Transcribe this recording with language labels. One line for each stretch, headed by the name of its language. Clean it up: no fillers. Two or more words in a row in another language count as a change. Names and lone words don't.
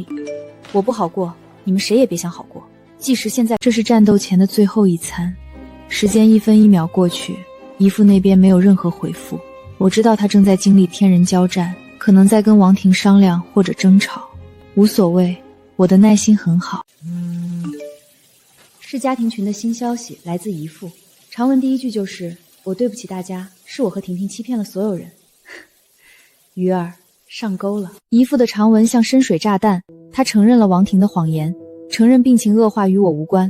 Chinese: 我不好過，你們誰也別想好過。即使現在這是戰鬥前的最後一餐。時間1分1秒過去，姨父那邊沒有任何回復。我知道他正在經歷天人交戰，可能在跟王婷商量或者爭吵，無所謂，我的耐心很好。是家庭群的新消息，來自姨父。長文第一句就是：我對不起大家，是我和婷婷欺騙了所有人。魚兒上鈎了。姨父的長文像深水炸彈，他承認了王婷的謊言，承認病情惡化與我無關。